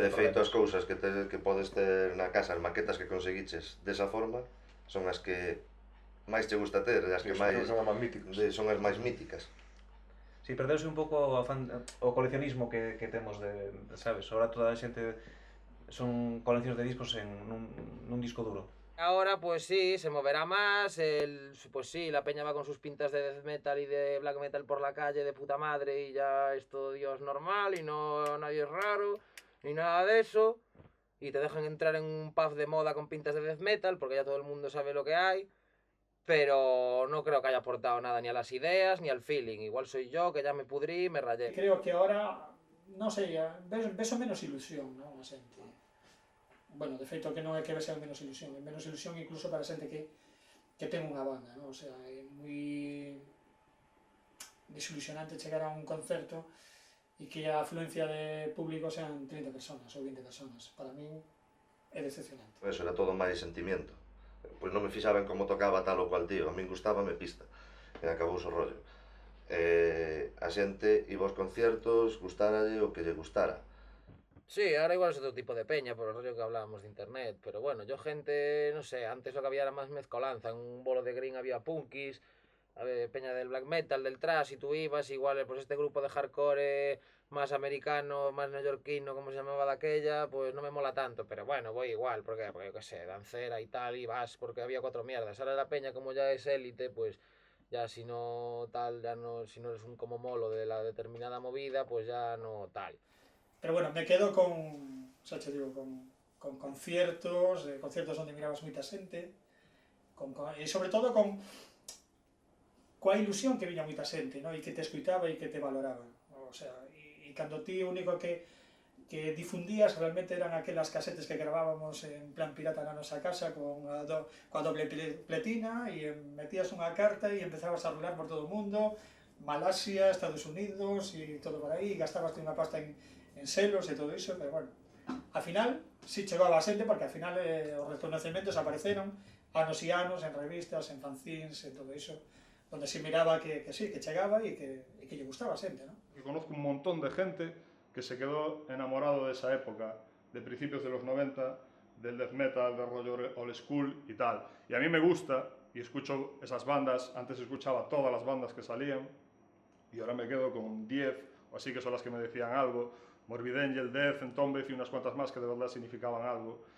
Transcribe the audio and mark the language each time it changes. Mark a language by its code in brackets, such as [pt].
[gl] E de feito as cousas que podes ter na casa, as maquetas que conseguiches desa forma, son as que máis che gusta ter, as que máis... Son as máis míticas. Si, perdeuse un pouco o coleccionismo que temos de, sabes, ahora toda a xente son coleccións de discos nun disco duro. [es] Ahora, pues sí, se moverá más, pues sí, la peña va con sus pintas de death metal y de black metal por la calle de puta madre y ya es todo Dios normal y no nadie es raro, ni nada de eso, y te dejan entrar en un pub de moda con pintas de death metal porque ya todo el mundo sabe lo que hay, pero no creo que haya aportado nada ni a las ideas ni al feeling, igual soy yo que ya me pudrí, me rayé. [gl] Creo que ahora, non sei, ves menos ilusión, non, a xente. Bueno, de feito que non é que vese menos ilusión incluso para xente que ten unha banda, non? O sea, é moi desilusionante chegar a un concerto e que a afluencia de público sean 30 personas ou 20 personas. Para min é decepcionante. Eso era todo máis sentimiento. Pois non me fixaban como tocaba tal ou cual tío, a min gustábame pista, e acabou o rollo. A xente iba aos conciertos, gustáralle o que lle gustara. [es] Sí, ahora igual es otro tipo de peña, por el rollo que hablábamos de internet, pero bueno, yo gente, no sé, antes lo que había era más mezcolanza, en un bolo de green había punkis, peña del black metal, del thrash, y tú ibas, igual, pues este grupo de hardcore más americano, más neoyorquino, como se llamaba de aquella, pues no me mola tanto, pero bueno, voy igual, porque yo qué sé, dancera y tal, y vas, porque había 4 mierdas. Ahora la peña, como ya es élite, pues ya si no tal, ya no, si no eres un como molo de la determinada movida, pues ya no tal. Pero bueno, me quedo con, [gl] xa che digo, con conciertos, conciertos onde mirabas moita xente, e sobre todo coa ilusión que viña moita xente, no? E que te escuitaba e que te valoraba. O sea, e cando ti o único que difundías realmente eran aquelas casetes que gravábamos en plan pirata na nosa casa coa doble pletina e metías unha carta e empezabas a rular por todo o mundo, Malasia, Estados Unidos e todo por aí, e gastabas unha pasta en selos e todo iso, pero bueno, ao final si chegaba a xente porque ao final os reconocimientos apareceron anos e anos en revistas, en fanzines e todo iso, onde se miraba que sí, que chegaba e que lle gustaba a xente, ¿no? [es] Yo conozco un montón de gente que se quedó enamorado de esa época, de principios de los 90, del death metal, del rollo old school y tal. Y a mí me gusta, y escucho esas bandas, antes escuchaba todas las bandas que salían, y ahora me quedo con 10, o así que son las que me decían algo, Morbid Angel, Death, Entombed y unas cuantas más que de verdad significaban algo.